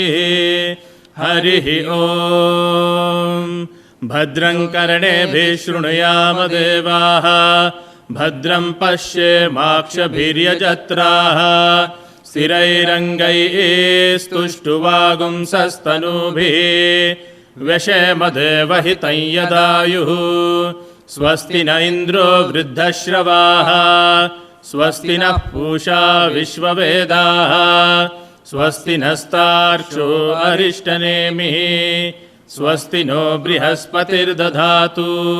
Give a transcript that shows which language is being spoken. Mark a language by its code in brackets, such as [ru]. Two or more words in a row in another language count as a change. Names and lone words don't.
[gu] હરિ ઓમ. [sa] ભદ્રં કર્ણેભિઃ શૃણુયામ દેવાઃ ભદ્રં પશ્યેમાક્ષભીર્યજત્રાઃ સ્થિરૈરङ्गैस्तुष्टुवागुंसस्तनूभिः व्यशेमदेवहितं यदायुः. स्वस्ति न इन्द्रो वृद्धश्रवाः स्वस्ति नः पूषा विश्ववेदाः स्वस्ति नस्तार्क्ष्यो अरिष्टनेमिः स्वस्ति नो बृहस्पतिर्दधातु.